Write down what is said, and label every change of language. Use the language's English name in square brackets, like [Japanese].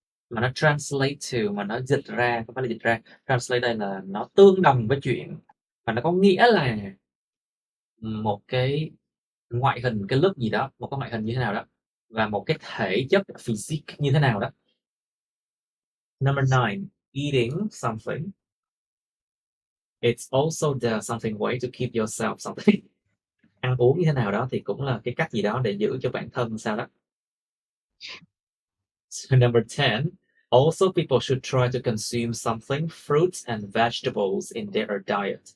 [Vietnamese] Mà nó [English] translate to, [Vietnamese] mà nó dịch ra, không phải là dịch ra, translate đây là nó tương đồng với chuyện, và nó có nghĩa là một cái ngoại hình, cái look gì đó, một cái ngoại hình như thế nào đó, và một cái thể chất physique như thế nào đó. [English] Number 9, eating something. It's also the something way to keep yourself something. [Vietnamese] Ăn uống như thế nào đó thì cũng là cái cách gì đó để giữ cho bản thân sao đó. [English] So number 10, also people should try to consume something, fruits and vegetables in their diet.